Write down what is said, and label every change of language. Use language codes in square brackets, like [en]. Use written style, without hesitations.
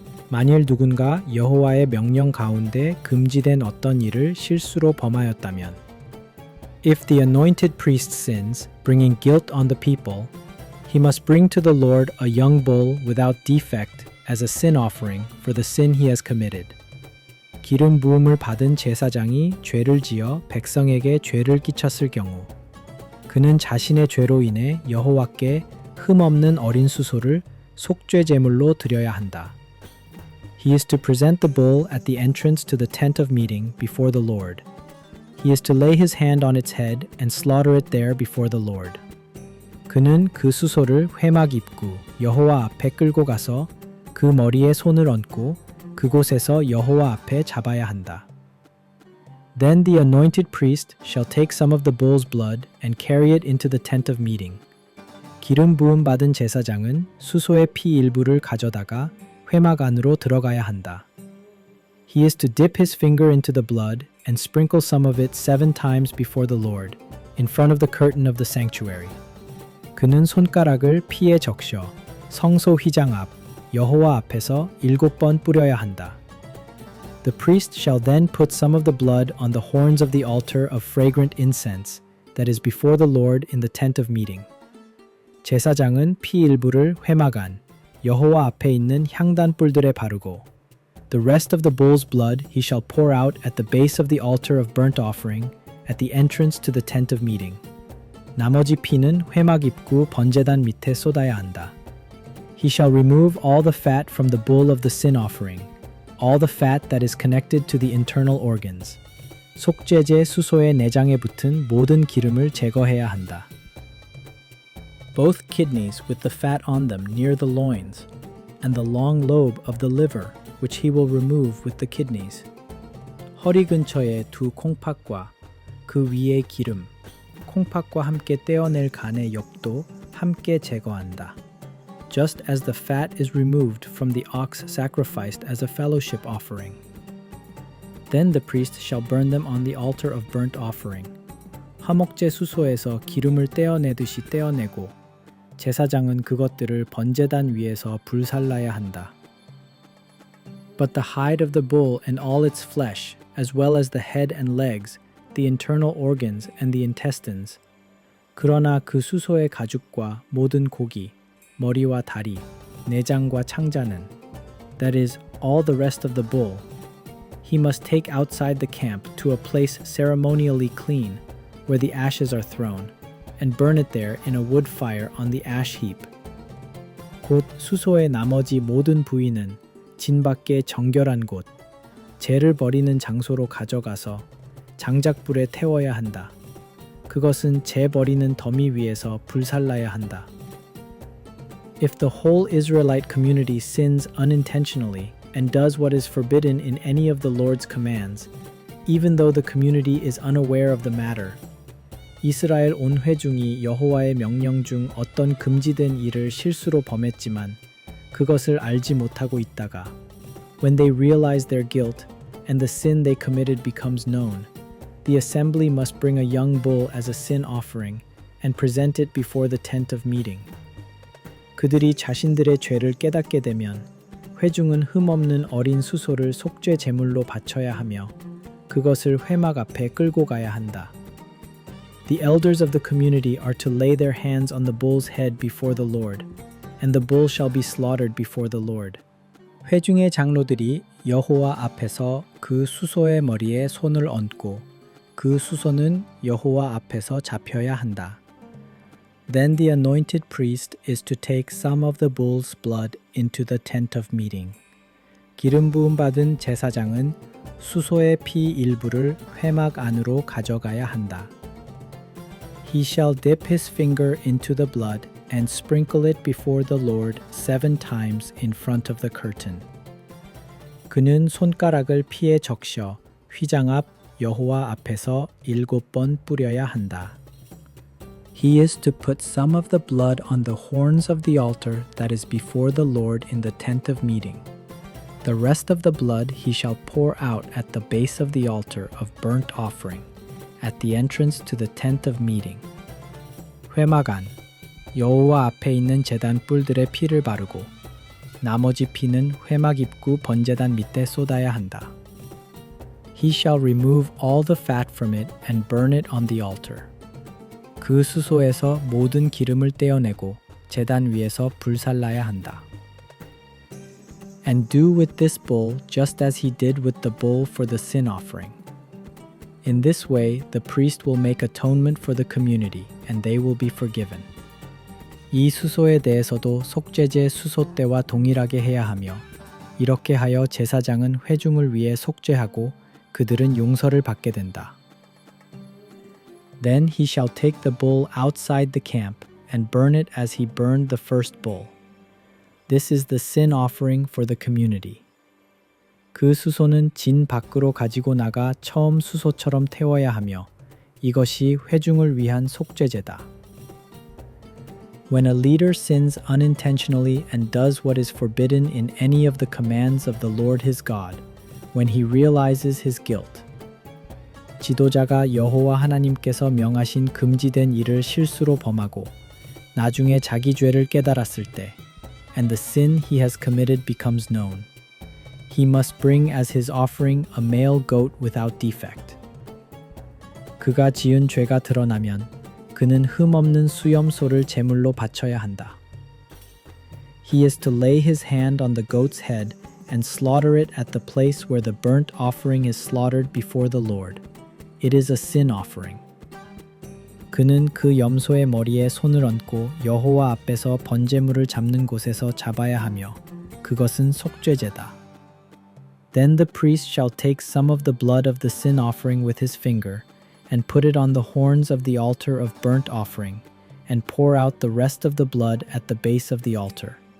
[ko] 만일 누군가 여호와의 명령 가운데 금지된 어떤 일을 실수로 범하였다면, [en] If the anointed priest sins, bringing guilt on the people, he must bring to the Lord a young bull without defect as a sin offering for the sin he has committed. [ko] 기름 부음을 받은 제사장이 죄를 지어 백성에게 죄를 끼쳤을 경우 그는 자신의 죄로 인해 여호와께 흠없는 어린 수소를 속죄 제물로 드려야 한다. [en] He is to present the bull at the entrance to the tent of meeting before the Lord. He is to lay his hand on its head and slaughter it there before the Lord. [ko] 그는 그 수소를 회막 입구 여호와 앞에 끌고 가서 그 머리에 손을 얹고 그곳에서 여호와 앞에 잡아야 한다. [en] Then the anointed priest shall take some of the bull's blood and carry it into the tent of meeting. [ko] 기름 부음 받은 제사장은 수소의 피 일부를 가져다가 회막 안으로 들어가야 한다. [en] He is to dip his finger into the blood and sprinkle some of it 7 times before the Lord, in front of the curtain of the sanctuary. [ko] 그는 손가락을 피에 적셔 성소 휘장 앞 여호와 앞에서 7번 뿌려야 한다. [en] The priest shall then put some of the blood on the horns of the altar of fragrant incense that is before the Lord in the tent of meeting. [ko] 제사장은 피 일부를 회막 안 여호와 앞에 있는 향단 뿔들에 바르고 [en] The rest of the bull's blood he shall pour out at the base of the altar of burnt offering at the entrance to the tent of meeting. [ko] 나머지 피는 회막 입구 번제단 밑에 쏟아야 한다. [en] He shall remove all the fat from the bull of the sin offering, all the fat that is connected to the internal organs. [ko] 속죄제 수소의 내장에 붙은 모든 기름을 제거해야 한다. [en] Both kidneys with the fat on them near the loins, and the long lobe of the liver, which he will remove with the kidneys. [ko] 허리 근처의 두 콩팥과 그 위의 기름, 콩팥과 함께 떼어낼 간의 옆도 함께 제거한다. [en] Just as the fat is removed from the ox sacrificed as a fellowship offering. Then the priest shall burn them on the altar of burnt offering. [ko] 화목제 수소에서 기름을 떼어내듯이 떼어내고 제사장은 그것들을 번제단 위에서 불살라야 한다. [en] But the hide of the bull and all its flesh, as well as the head and legs, the internal organs and the intestines. [ko] 그러나 그 수소의 가죽과 모든 고기, 머리와 다리, 내장과 창자는, [en] that is, all the rest of the bull, he must take outside the camp to a place ceremonially clean, where the ashes are thrown, and burn it there in a wood fire on the ash heap. [ko] 곧 수소의 나머지 모든 부위는 진 밖에 정결한 곳, 죄를 버리는 장소로 가져가서 장작불에 태워야 한다. 그것은 죄 버리는 더미 위에서 불살라야 한다. [en] If the whole Israelite community sins unintentionally and does what is forbidden in any of the Lord's commands, even though the community is unaware of the matter, [ko] 이스라엘 온 회중이 여호와의 명령 중 어떤 금지된 일을 실수로 범했지만 그것을 알지 못하고 있다가 [en] when they realize their guilt and the sin they committed becomes known, the assembly must bring a young bull as a sin offering and present it before the tent of meeting. [ko] 그들이 자신들의 죄를 깨닫게 되면 회중은 흠없는 어린 수소를 속죄 제물로 바쳐야 하며 그것을 회막 앞에 끌고 가야 한다. [en] The elders of the community are to lay their hands on the bull's head before the Lord, and the bull shall be slaughtered before the Lord. [ko] 회중의 장로들이 여호와 앞에서 그 수소의 머리에 손을 얹고 그 수소는 여호와 앞에서 잡혀야 한다. [en] Then the anointed priest is to take some of the bull's blood into the tent of meeting. [ko] 기름 부음 받은 제사장은 수소의 피 일부를 회막 안으로 가져가야 한다. [en] He shall dip his finger into the blood and sprinkle it before the Lord 7 times in front of the curtain. [ko] 그는 손가락을 피에 적셔 휘장 앞 여호와 앞에서 7번 뿌려야 한다. [en] He is to put some of the blood on the horns of the altar that is before the Lord in the tent of meeting. The rest of the blood he shall pour out at the base of the altar of burnt offering, at the entrance to the tent of meeting. [ko] 회막 안, 여호와 앞에 있는 제단 뿔들의 피를 바르고 나머지 피는 회막 입구 번제단 밑에 쏟아야 한다. [en] He shall remove all the fat from it and burn it on the altar. [ko] 그 수소에서 모든 기름을 떼어내고 제단 위에서 불살라야 한다. [en] And do with this bull just as he did with the bull for the sin offering. In this way, the priest will make atonement for the community, and they will be forgiven. [ko] 이 수소에 대해서도 속죄제 수소때와 동일하게 해야 하며 이렇게 하여 제사장은 회중을 위해 속죄하고 그들은 용서를 받게 된다. [en] Then he shall take the bull outside the camp and burn it as he burned the first bull. This is the sin offering for the community. [ko] 그 수소는 진 밖으로 가지고 나가 처음 수소처럼 태워야 하며 이것이 회중을 위한 속죄제다. [en] When a leader sins unintentionally and does what is forbidden in any of the commands of the Lord his God, when he realizes his guilt, [ko] 지도자가 여호와 하나님께서 명하신 금지된 일을 실수로 범하고 나중에 자기 죄를 깨달았을 때, [en] and the sin he has committed becomes known, he must bring as his offering a male goat without defect. [ko] 그가 지은 죄가 드러나면 그는 흠없는 수염소를 제물로 바쳐야 한다. [en] He is to lay his hand on the goat's head and slaughter it at the place where the burnt offering is slaughtered before the Lord. It is a sin offering. [ko] 그는 그 염소의 머리에 손을 얹고 여호와 앞에서 번제물을 잡는 곳에서 잡아야 하며 그것은 속죄제다. [en] Then the priest shall take some of the blood of the sin offering with his finger and put it on the horns of the altar of burnt offering and pour out the rest of the blood at the base of the altar.